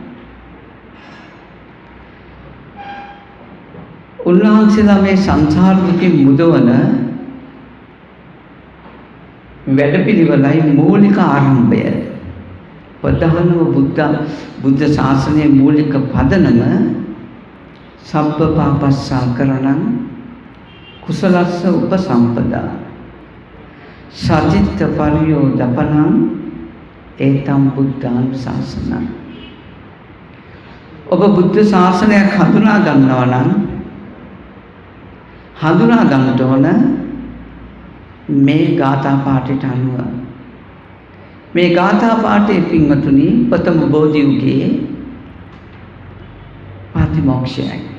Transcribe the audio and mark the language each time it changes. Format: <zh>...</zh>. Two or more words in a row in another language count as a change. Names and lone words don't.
<si>උන්වහන්සේලා මේ සංසාර දුකෙන් මුදවන වැඩපිළිවෙලයි මූලික ආරම්භය. ප්‍රධානම බුද්ධ ශාසනයේ මූලික පදනම</si> <pi>සබ්බ පාපස්සාකරණං කුසලස්ස උපසම්පදා සචිත්ත පරියෝදපනං ඒතම් බුද්ධාන් ශාසනං.</pi> <si>ඔබ බුද්ධ ශාසනයක් හඳුනා ගන්නවා නම් හඳුනා ගන්නට ඕන මේ ගාථා පාඨයට අනුව. මේ ගාථා පාඨයේ පින්වතුනි ප්‍රථම බෝධි යුගයේ පාතිමෝක්ෂයයි.</si>